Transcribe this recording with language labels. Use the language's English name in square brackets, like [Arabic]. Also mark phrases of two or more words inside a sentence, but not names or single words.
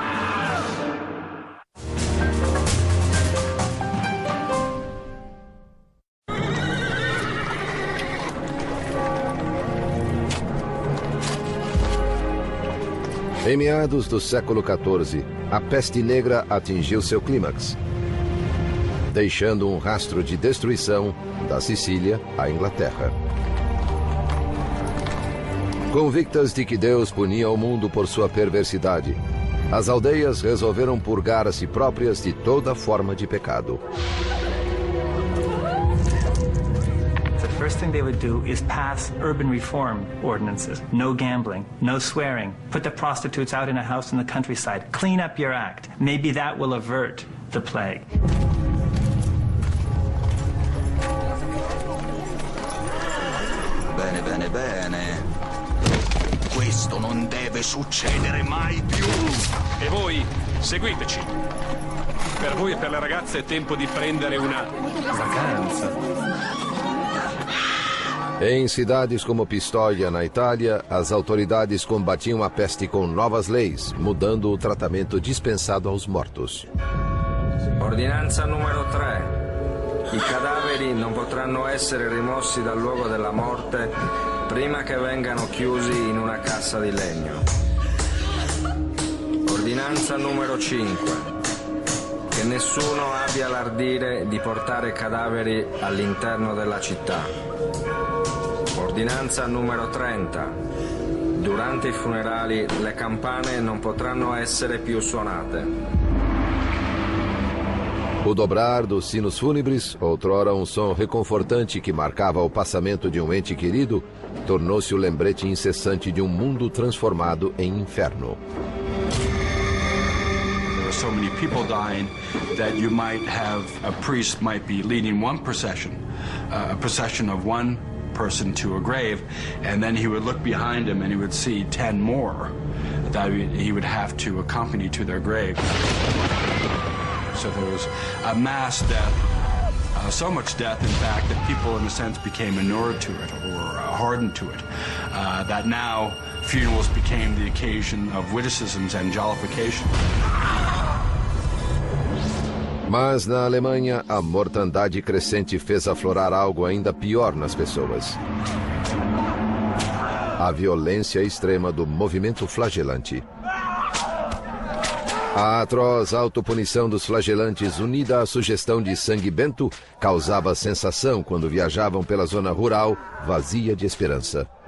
[Portuguese] Em meados do século XIV, a peste negra atingiu seu clímax, deixando um rastro de destruição da Sicília à Inglaterra. Convictas de que Deus punia o mundo por sua perversidade, as aldeias resolveram purgar a si próprias de toda forma de pecado. [English] The first thing they would do is pass urban reform ordinances. No gambling, no swearing. Put the prostitutes out in a house in the countryside. Clean up your act. Maybe that will avert the plague. [Italian] Bene, bene, bene. Questo non deve succedere mai più. E voi, seguiteci. Per voi e per le ragazze è tempo di prendere una vacanza. [Portuguese] Em cidades como Pistoia, na Itália, as autoridades combatiam a peste com novas leis, mudando o tratamento dispensado aos mortos. [Italian] Ordinanza numero 3. I cadaveri non potranno essere rimossi dal luogo della morte prima che vengano chiusi in una cassa di legno. Ordinanza numero 5. Che nessuno abbia l'ardire di portare cadaveri all'interno della città. Ordinanza numero 30. Durante i funerali le campane non potranno essere più suonate. [Portuguese] O dobrar dos sinos fúnebres, outrora um som reconfortante que marcava o passamento de um ente querido, tornou-se o lembrete incessante de um mundo transformado em inferno. [English] There were so many people dying that you might have a priest might be leading one procession, a procession of one person to a grave, and then he would look behind him and he would see 10 more that he would have to accompany to their grave. So there was a mass death, so much death, in fact, that people, in a sense, became inured to it or hardened to it, that now funerals became the occasion of witticisms and jollification. [Portuguese] Mas na Alemanha, a mortandade crescente fez aflorar algo ainda pior nas pessoas. A violência extrema do movimento flagelante. A atroz autopunição dos flagelantes, unida à sugestão de sangue bento, causava sensação quando viajavam pela zona rural, vazia de esperança.